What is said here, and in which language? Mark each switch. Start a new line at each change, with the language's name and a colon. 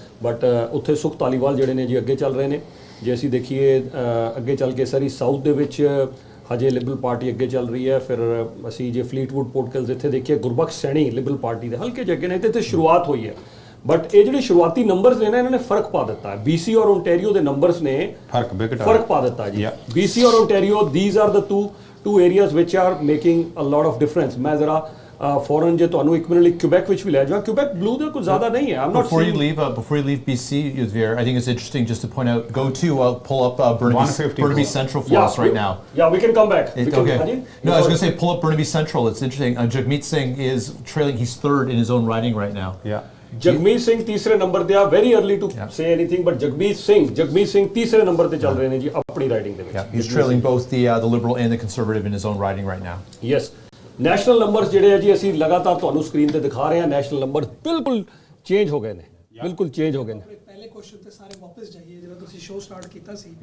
Punjabi: But ਉੱਥੇ ਸੁਖ ਧਾਲੀਵਾਲ ਜਿਹੜੇ ਨੇ ਜੀ ਅੱਗੇ ਚੱਲ ਰਹੇ ਨੇ. ਜੇ ਅਸੀਂ ਦੇਖੀਏ ਅੱਗੇ ਚੱਲ ਕੇ ਸਰੀ ਸਾਊਥ ਦੇ ਵਿੱਚ ਹਜੇ ਲਿਬਰਲ ਪਾਰਟੀ ਅੱਗੇ ਚੱਲ ਰਹੀ ਹੈ. ਫਿਰ ਅਸੀਂ ਜੇ ਫਲੀਟਵੁੱਡ ਪੋਰਟਕਲਸ ਇੱਥੇ ਦੇਖੀਏ ਗੁਰਬਖਸ਼ ਸੈਣੀ ਲਿਬਰਲ ਪਾਰਟੀ ਦੇ ਹਲਕੇ ਜਿਹੇ ਅੱਗੇ ਨੇ. ਇੱਥੇ ਸ਼ੁਰੂਆਤ ਹੋਈ ਹੈ. ਬਟ ਇਹ ਜਿਹੜੇ ਸ਼ੁਰੂਆਤੀ ਨੰਬਰਸ ਨੇ ਨਾ ਇਹਨਾਂ ਨੇ ਫਰਕ ਪਾ ਦਿੱਤਾ ਹੈ. BC ਔਰ ਓਨਟਾਰੀਓ ਦੇ ਨੰਬਰਸ ਨੇ ਫਰਕ ਪਾ ਦਿੱਤਾ ਜੀ. BC ਔਰ Ontario,
English: these are the two areas which are making a lot of difference.
Punjabi: ਮੈਂ ਜ਼ਰਾ ਫੋਰਨ ਜੇ ਤੁਹਾਨੂੰ ਇੱਕ ਮਿੰਟ ਲਈ ਕਿਊਬੈਕ ਵਿੱਚ ਵੀ ਲੈ ਜਾਵਾਂ. ਕਿਊਬੈਕ ਬਲੂ ਦੇ ਕੁਝ ਜ਼ਿਆਦਾ ਨਹੀਂ ਹੈ.
English: I'm not Before you leave BC, Ymedia, I think it's interesting just to point out, pull up Burnaby Central for us right now. Yeah, we can come back. Okay. No, I was going to say pull up Burnaby Central. It's interesting. Jagmeet Singh is trailing. He's third in his own riding right now. Yeah.
Punjabi: Jagmeet Singh ਤੀਸਰੇ number ਤੇ ਆ.
English: Very early to say anything, but
Punjabi: Jagmeet Singh ਤੀਸਰੇ number ਤੇ ਚੱਲ ਰਹੇ ਨੇ ਜੀ ਆਪਣੀ ਰਾਈਡਿੰਗ ਦੇ ਵਿੱਚ.
English: Yeah, he's trailing both the Liberal and the Conservative in his own riding right now. Yes.
Punjabi: National numbers ਜਿਹੜੇ ਆ ਜੀ ਅਸੀਂ ਲਗਾਤਾਰ ਤੁਹਾਨੂੰ ਸਕਰੀਨ ਤੇ ਦਿਖਾ ਰਹੇ ਹਾਂ. ਨੈਸ਼ਨਲ ਨੰਬਰ ਬਿਲਕੁਲ ਚੇਂਜ ਹੋ ਗਏ ਨੇ. ਬਿਲਕੁਲ ਚੇਂਜ ਹੋ ਗਏ ਨੇ. ਪਹਿਲੇ ਕੁਐਸਚਨ ਤੇ ਸਾਰੇ ਵਾਪਸ ਜਾਈਏ ਜਿਹੜਾ ਤੁਸੀਂ ਸ਼ੋਅ ਸਟਾਰਟ ਕੀਤਾ ਸੀ.